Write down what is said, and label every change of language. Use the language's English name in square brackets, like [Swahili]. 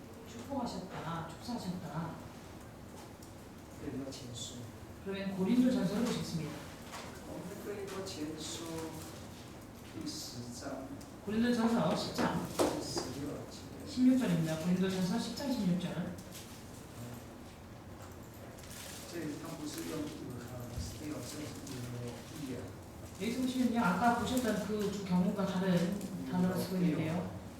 [Korean] 축복하셨다, 축사하셨다. [Chinese] 哥林多前书。 [Korean] 그러면 고린도전서를 보시겠습니다. [Chinese] 我们的哥林多前书第10章 [Korean] 고린도전서 10장 [Chinese] 16节。 [Korean] 16절입니다. 고린도전서 10장 16절. [Chinese] 这里他不是用still，是有意啊。 [Korean] 여기서 보시면요. 아까 보셨던 그 두 경우가 다른 단어를 쓰고 있는데요.